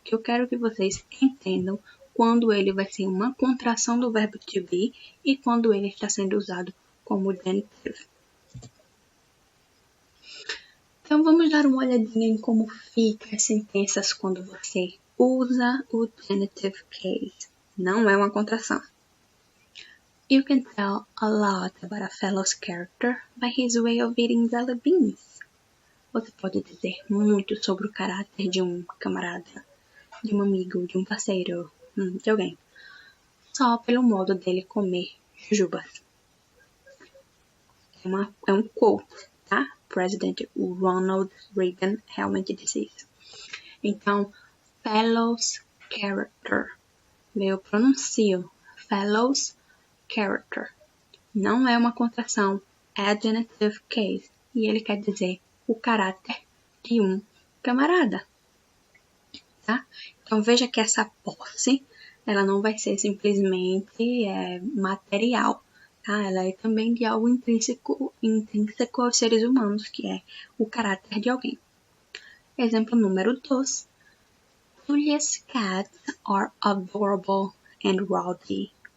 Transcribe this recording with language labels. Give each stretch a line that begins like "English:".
Portuguese: Que eu quero que vocês entendam quando ele vai ser uma contração do verbo to be e quando ele está sendo usado como genitive. Então, vamos dar uma olhadinha em como fica as sentenças quando você usa o genitive case. Não é uma contração.
English: You can tell a lot about a fellow's character by his way of eating jelly beans.
Portuguese: Você pode dizer muito sobre o caráter de um camarada, de um amigo, de um parceiro, de alguém, só pelo modo dele comer jujubas. É um quote, tá? President Ronald Reagan realmente disse isso. Então, fellow's character. Eu pronuncio fellow's character. Não é uma contração, é genitive case. E ele quer dizer o caráter de um camarada. Tá? Então, veja que essa posse, ela não vai ser simplesmente material. Tá? Ela é também de algo intrínseco aos seres humanos, que é o caráter de alguém. Exemplo número 2.
English: Julia's cats are adorable and rowdy.